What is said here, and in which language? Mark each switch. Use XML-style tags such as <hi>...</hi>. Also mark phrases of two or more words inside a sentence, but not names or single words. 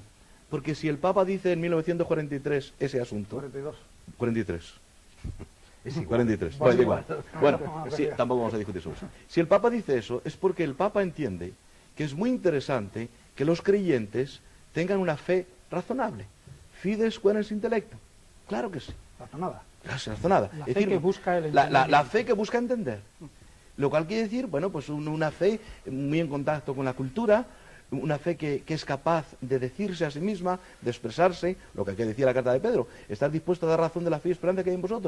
<es>Porque si el Papa dice en 1943 ese asunto... 43. Es igual. 43, pues igual. Bueno, sí, tampoco vamos a discutir sobre eso. Si el Papa dice eso, es porque el Papa entiende que es muy interesante que los creyentes tengan una fe razonable.</es> <la>Fides quaerens intellecto.</la> <es>Claro que sí. Razonada. Razonada. La fe que busca el entendimiento. La fe que busca entender. Lo cual quiere decir, bueno, pues una fe muy en contacto con la cultura, una fe que es capaz de decirse a sí misma, de expresarse, lo que decía la carta de Pedro, estar dispuesto a dar razón de la fe y esperanza que hay en vosotros.</es>